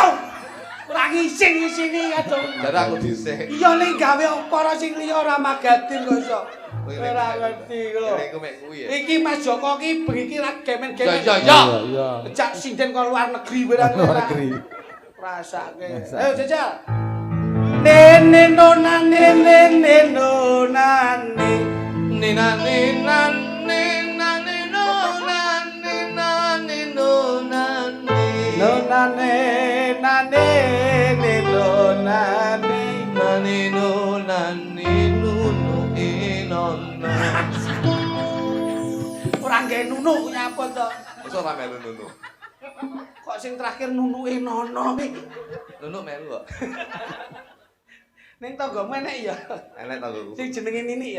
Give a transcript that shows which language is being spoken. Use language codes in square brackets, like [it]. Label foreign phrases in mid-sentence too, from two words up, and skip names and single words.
[jv] Ora ngising-ngisingi kadung. Dara aku dhisik. Iya ning gawe ukara sing liya ora magadir kok iso. Ora ngerti lho. Iku mek kuwi ya. Iki Mas Joko ki bengi iki ra gemen-gemen. Ya. Iya. Becak sinden kok luar negeri barang. Luar negeri. Rasake. Ayo jajal. Nene nonane nene nonane. Ninane nane nane nonane nane nonane. Nonane nane nonane. Nane nonane nunu inona. Ora nggae nunuk nyapa to. Masa ora melu nunu. Kok sing terakhir nunuke nono iki. Nunu melu kok. Ning tanggamu enek ya. Enek tanggoku. Sing jenenge Nini ya.